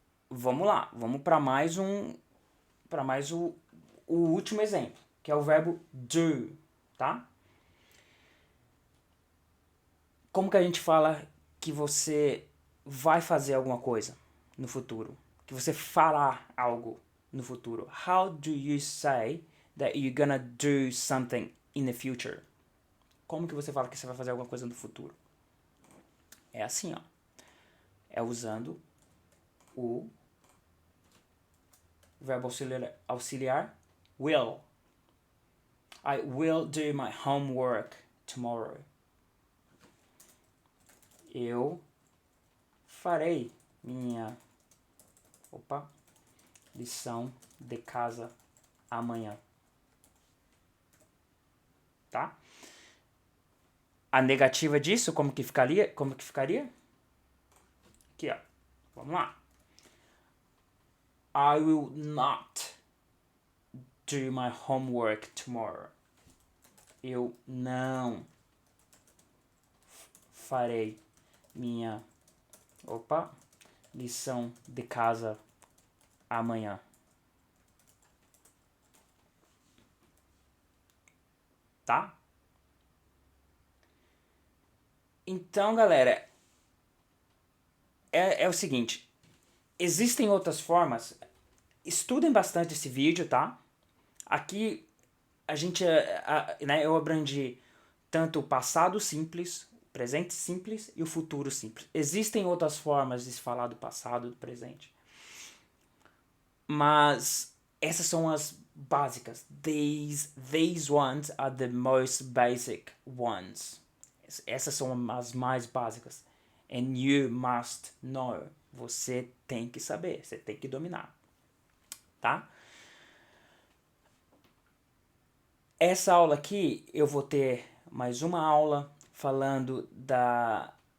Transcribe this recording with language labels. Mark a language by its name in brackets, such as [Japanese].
[Portuguese] Vamos lá, vamos para mais o último exemplo, que é o verbo do, tá? Como que a gente fala que você vai fazer alguma coisa no futuro? Que você fará algo no futuro? [English] How do you say that you're gonna do something in the future? [Portuguese] Como que você fala que você vai fazer alguma coisa no futuro? É assim, ó. É usando o verbo auxiliar will. [English] I will do my homework tomorrow. [Portuguese] Eu farei minha lição de casa amanhã. Tá? A negativa disso, como que ficaria? Aqui, ó. Vamos lá. [English] I will not do my homework tomorrow. [Portuguese] Eu não farei minha lição de casa amanhã. Tá? Então, galera, é o seguinte, existem outras formas, estudem bastante esse vídeo, tá? Aqui a gente, né, eu abrangui tanto o passado simples, o presente simples e o futuro simples. Existem outras formas de se falar do passado e do presente, mas essas são as básicas. [English] These ones are the most basic ones. [Portuguese] Essas são as mais básicas. [English] And you must know. [Portuguese] Você tem que saber, você tem que dominar. Tá? Essa aula aqui, eu vou ter mais uma aula falando da...